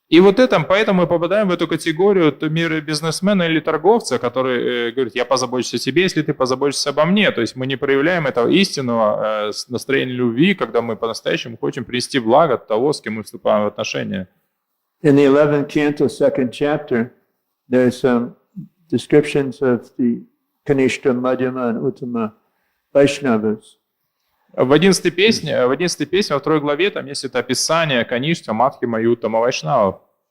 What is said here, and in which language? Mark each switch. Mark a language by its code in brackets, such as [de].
[ru] и вот это, поэтому мы попадаем в эту категорию мира бизнесмена или торговца, который говорит, я позабочусь о тебе, если ты позаботишься обо мне. То есть мы не проявляем этого истинного настроения любви, когда мы по-настоящему хотим принести благо того, с кем мы вступаем в отношения. [en] In the 11th canto, 2nd chapter, there's descriptions of the Kanishta, Madhyama, and Uttama Vaishnavas. [ru] В 11 песне, во 2 главе, там есть это описание Каништа, Мадхима и Уттама Вайшнавов.